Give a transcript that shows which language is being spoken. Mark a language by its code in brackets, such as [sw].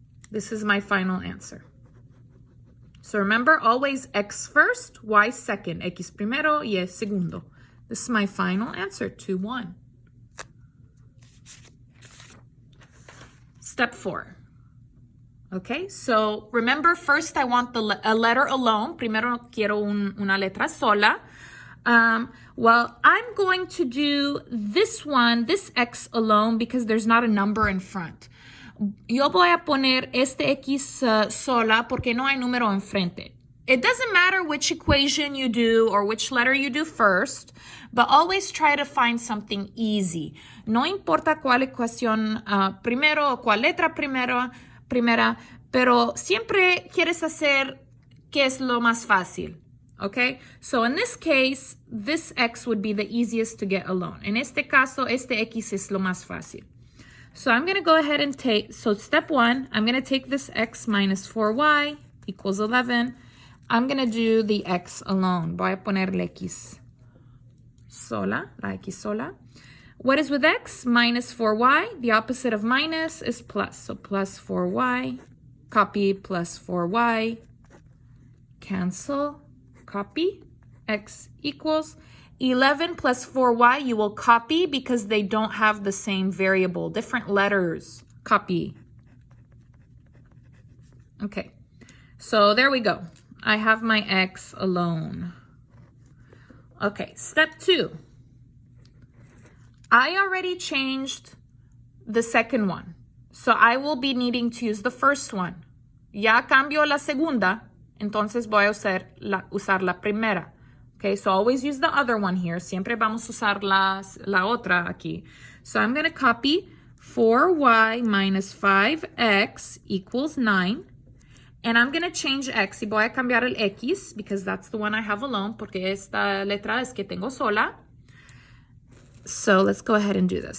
[en] This is my final answer. So remember, always x first, y second. [es] X primero, y segundo. [en] This is my final answer, 2, 1. Step 4. Okay, so remember, first I want a letter alone. [es] Primero quiero una letra sola. [en] Well, I'm going to do this one, this x alone, because there's not a number in front. [es] Yo voy a poner este x sola porque no hay número enfrente. [en] It doesn't matter which equation you do or which letter you do first, but always try to find something easy. [es] No importa cuál ecuación primero o cuál letra primera, pero siempre quieres hacer qué es lo más fácil. [en] Okay, so in this case, this x would be the easiest to get alone. [es] En este caso, este x es lo más fácil. [en] So I'm going to go ahead and take, so step 1, I'm going to take this x minus 4y equals 11. I'm going to do the x alone. [es] Voy a poner la x sola, la x sola. [en] What is with x? Minus 4y. The opposite of minus is plus. So plus 4y, copy, plus 4y, cancel, copy, x equals 11 plus 4y. You will copy because they don't have the same variable, different letters. Copy. Okay, so there we go. I have my x alone. Okay, step 2. I already changed the second one, so I will be needing to use the first one. [es] Ya cambio la segunda, entonces voy a usar la primera. [en] Okay, so always use the other one here. [es] Siempre vamos a usar la otra aquí. [en] So I'm going to copy 4y minus 5x equals 9. And I'm going to change x. [es] Y voy a cambiar el x [en] because that's the one I have alone, [es] porque esta letra es que tengo sola. [en] So let's go ahead and do this.